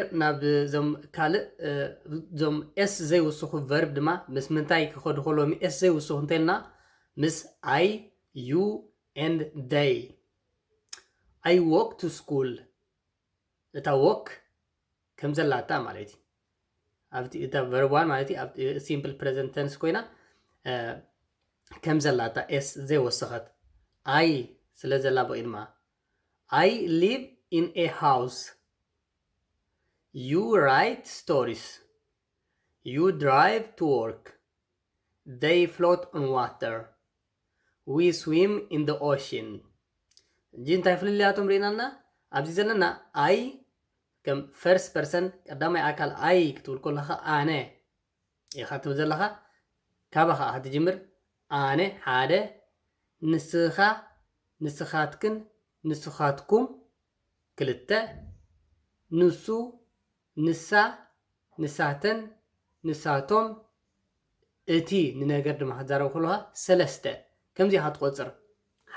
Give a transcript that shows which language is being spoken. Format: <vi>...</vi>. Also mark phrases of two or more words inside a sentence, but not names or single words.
<ti>ናብ ዞም ካልእ ዞም s ዘይውስኹ verb ድማ ምስ ምንታይ ክኸዱ ከለዎም s ዘይውስኹ እንተልና ምስ</ti> <en>I, you and they I walk to school</en> <ti>እታ walk ከም ዘላታ ማለት እዩ ኣብቲ እታ</ti> <en>verb one</en> <ti>ማለት እዩ ኣብ</ti> <en>simple present tense</en> <ti>ኮይና ከም ዘላታ s ዘይወስኸት I ስለ ዘላ በቂ ድማ</ti> <en>I live in a house You write stories. You drive to work. They float on water. We swim in the ocean.</en> <ti>እንታይ ፍልልያቶም ርኢናልና ኣብዚ ዘለና I ከም</ti> <en>first person</en> <ti>ቀዳማይ ኣካል I ክትብል ከለኻ ኣነ ኢኻ ትብል ዘለኻ ካባኻ ክትጅምር ኣነ ሓደ ንስኻ ንስኻትክን ንስኻትኩም ክልተ ንሱ ንሳ ንሳተን ንሳቶም እቲ ንነገር ድማ ክትዛረብ ከለኻ ሰለስተ ከምዚ ኢኻ ትቆፅር</ti>